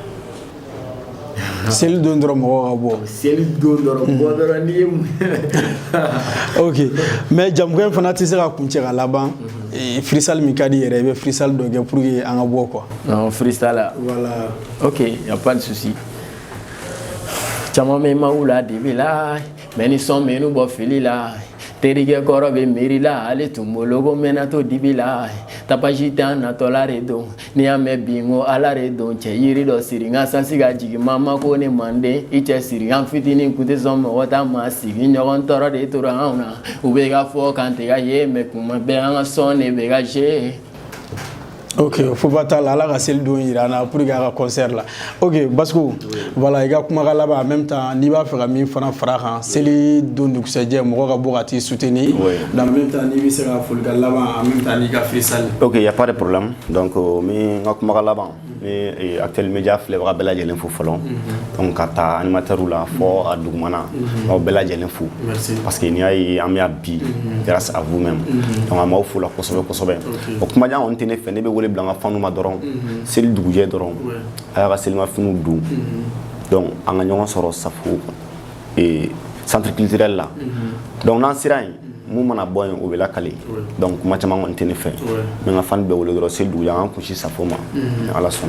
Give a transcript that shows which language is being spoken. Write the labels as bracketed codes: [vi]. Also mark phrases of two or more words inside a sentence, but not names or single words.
[bm] seli don dɔrɔn mɔgɔ ka bɔ seli don dɔrɔn bɔ dɔrɔn n'i ye mun ok mais jamukan in fana tɛ se ka kuncɛ ka laban freestyle min ka di yɛrɛ i bɛ freestyle dɔ kɛ [fr] pour que [bm] an ka bɔ quoi [fr] non freestyle voilà ok y a pas de souci [bm] caman bɛ ma wula dibi la mais ni sɔn mɛ n'u bɔ fili la terikɛ kɔrɔ bɛ miiri la ale tun bolo ko mɛnna to dibi la tapasi tɛ an natɔla de don n'i y'a mɛn bi n ko ala de don cɛ yiri dɔ siri n ka sansi ka jigin mama ko ne manden i cɛ siri an fitinin kun tɛ sɔn mɔgɔ ta ma sigi ɲɔgɔn tɔɔrɔ de tora anw na u bɛ ka fɔ kan tɛ ka ye mɛ kuma bɛɛ an ka sɔn de bɛ ka se ok foba t'a la ala ka seli don yira an na [fr] pour que [bm] a ka concert la ok Basco voilà i ka kumakan laban [fr] en même temps [bm] n'i b'a fɛ ka min fana fara kan seli don dugusɛjɛ mɔgɔ ka bɔ ka t'i soutenir [fr] en même temps [bm] n'i bɛ se ka folikan laban [fr] en même temps [bm] n'i ka freestyle [fr] ok y a pas de problème donc [bm] min ka kumakan laban ni Actuel Media filɛbaga bɛɛ lajɛlen fo fɔlɔ donc ka taa animateur la fɔ a dugumana aw bɛɛ lajɛlen fo parce que n'i y'a ye an bɛ bi [fr] grâce à vous même donc [bm] an b'aw fo la kosɛbɛ kosɛbɛ o kumajan kɔni tɛ ne fɛ ne bɛ wele bila an ka fanu ma dɔrɔn seli dugujɛ dɔrɔn a y'a ka selimafiniw don donc an ka ɲɔgɔn sɔrɔ safo [fr] centre culturel [bm] la donc n'an sera yen mun mana bɔ yen o bɛ lakale donc kuma caman kɔni tɛ ne fɛ n bɛ n ka fani bɛɛ wele dɔrɔn seli dugujɛ an ka kunsi safo ma ni ala sɔnna